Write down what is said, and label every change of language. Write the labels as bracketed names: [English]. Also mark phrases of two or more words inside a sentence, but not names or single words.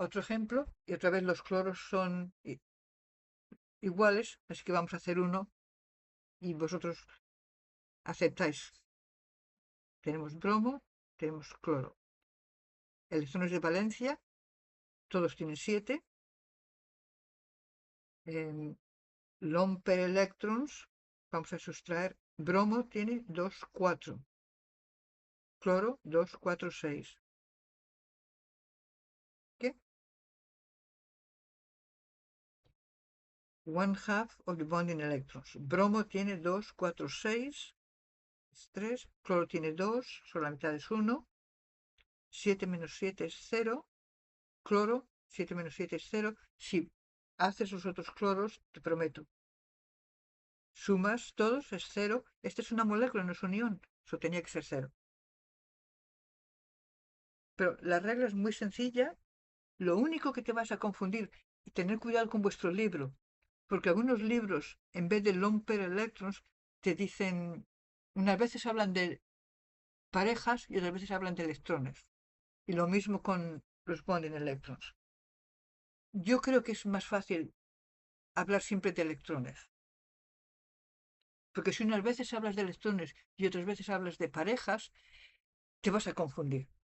[Spanish] Otro ejemplo, y otra vez los cloros son iguales, así que vamos a hacer uno y vosotros aceptáis. Tenemos bromo, tenemos cloro. Electrones de valencia, todos tienen 7. [English] Lone pair electrons, [Spanish] vamos a sustraer, bromo tiene 2, 4. Cloro, 2, 4, 6. ¿Qué? [English] 1/2 of the bonding electrons. [Spanish] Bromo tiene 2, 4, 6. 3. Cloro tiene 2, solo la mitad es 1. 7 menos 7 es 0. Cloro, 7 menos 7 es 0. Si haces los otros cloros, te prometo, sumas todos, es 0. Esta es una molécula, no es un ion. Eso tenía que ser 0. Pero la regla es muy sencilla. Lo único que te vas a confundir, y tener cuidado con vuestro libro, porque algunos libros, en vez de [English] lone pair electrons, [Spanish] te dicen, unas veces hablan de parejas y otras veces hablan de electrones. Y lo mismo con los [English] bonding electrons. [Spanish] Yo creo que es más fácil hablar siempre de electrones. Porque si unas veces hablas de electrones y otras veces hablas de parejas, te vas a confundir.